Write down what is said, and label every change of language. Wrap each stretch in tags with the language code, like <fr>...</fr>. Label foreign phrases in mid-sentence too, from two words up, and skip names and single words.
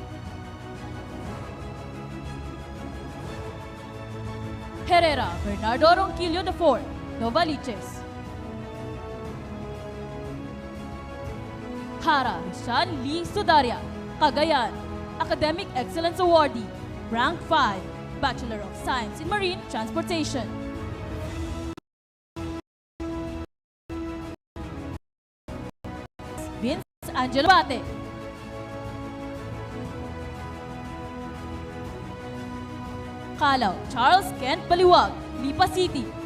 <en>Herrera Bernardo Ronquillo IV, Novaliches. Hara Rishan Lee Sudaria, Cagayan, Academic Excellence Awardee, Rank 5, Bachelor of Science in Marine Transportation. Vince Angelo Bate. Calao Charles Kent Baliwag, Lipa City.</en>